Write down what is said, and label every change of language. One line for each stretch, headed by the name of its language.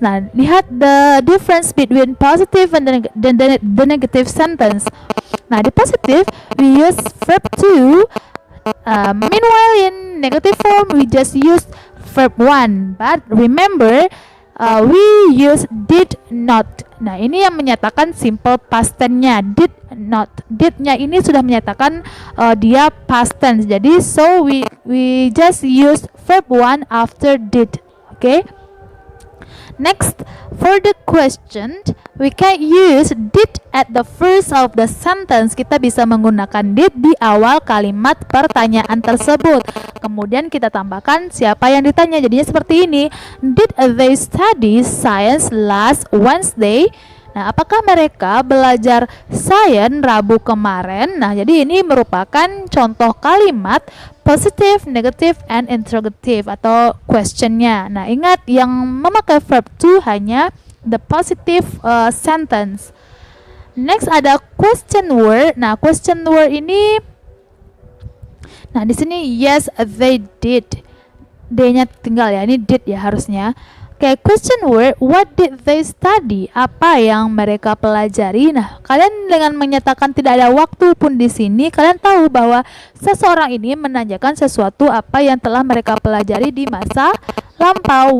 Indonesian: Nah, lihat
English: the difference between positive and the negative sentence.
Indonesian: Nah, di
English: positive we use verb to. Meanwhile in negative form we just use verb 1. But remember, we use did not.
Indonesian: Nah, ini yang menyatakan simple past tense-nya, did not. Did-nya ini sudah menyatakan dia past tense. Jadi
English: so we just use verb 1 after did. Okay? Next, for the question, we can use did at the first of the sentence.
Indonesian: Kita bisa menggunakan did di awal kalimat pertanyaan tersebut. Kemudian kita tambahkan siapa yang ditanya. Jadinya seperti ini.
English: Did they study science last Wednesday?
Indonesian: Nah, apakah mereka belajar sains Rabu kemarin? Nah, jadi ini merupakan contoh kalimat
English: positive, negative, and interrogative
Indonesian: atau questionnya. Nah, ingat yang memakai verb to hanya
English: the positive sentence.
Indonesian: Next ada question word. Nah, question word ini, nah di sini
English: yes they did.
Indonesian: D-nya tinggal ya. Ini did ya harusnya.
English: Oke, question word, what did they study?
Indonesian: Apa yang mereka pelajari? Nah, kalian dengan menyatakan tidak ada waktu pun di sini, kalian tahu bahwa seseorang ini menanyakan sesuatu apa yang telah mereka pelajari di masa lampau.